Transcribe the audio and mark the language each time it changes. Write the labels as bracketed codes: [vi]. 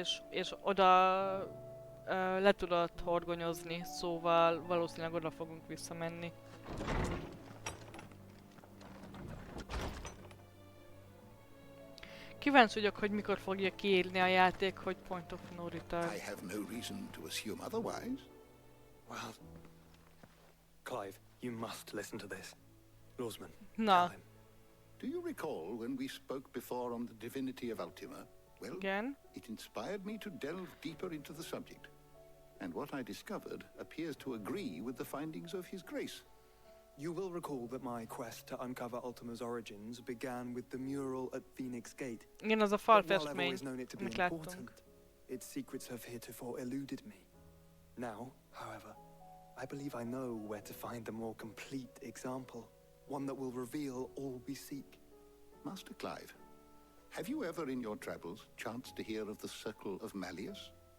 [hu] És oda le tudott horgonyozni, szóval valószínűleg oda fogunk visszamenni. Kíváncsi vagyok, hogy mikor fogja kiírni a játék, hogy [en] Point of No Return. I have no reason to assume otherwise. Well, Clive, you must listen to this. Lawsman, Na. tell him. Do you recall when we spoke before on the divinity of Ultima? Well, again? It inspired me to delve deeper into the subject. And what I discovered appears to agree with the findings of His Grace. You will recall that my quest to uncover Ultima's origins began with the mural at Phoenix Gate. [hu] Igen, az a falfestmény, amit láttunk. [en] Its secrets have heretofore eluded me. Now, however, I believe I know where to find the more complete example, one that will reveal all we seek. Master Clive, have you ever in your travels chanced to hear of the Circle of Malleus?